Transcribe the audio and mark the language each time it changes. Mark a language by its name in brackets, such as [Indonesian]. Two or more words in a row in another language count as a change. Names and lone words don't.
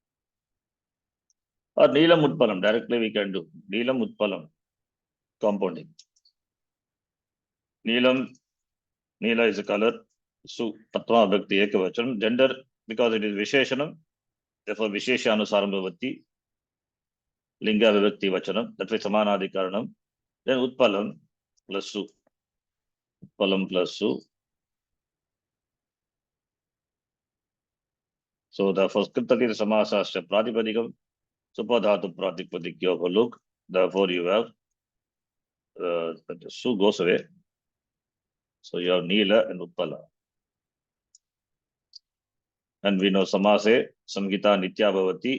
[English] Or [Sanskrit] Neelam Utpalam, [English] directly we can do [Sanskrit] Neelam Utpalam [English] compounding. Neelam, Neela is a color. [Sanskrit] Su Patma Bhakti Ekavachanam. [English] Gender, because it is Visheshanam, therefore [Sanskrit] Visheshanusaram Bhavati. Linga Vivakti Vachanam, [English] that way Samanadikaranam. Then Utpalam plus Su. Utpalam plus Su. So the first [Sanskrit] Kritati Samasasya Pratipadikam, Supadhatu Pratipadikyo look. [English] Therefore you have Su goes away. So you have Neela and Utpala. And we know [Sanskrit] Samase, Samgita Nitya Bhavati.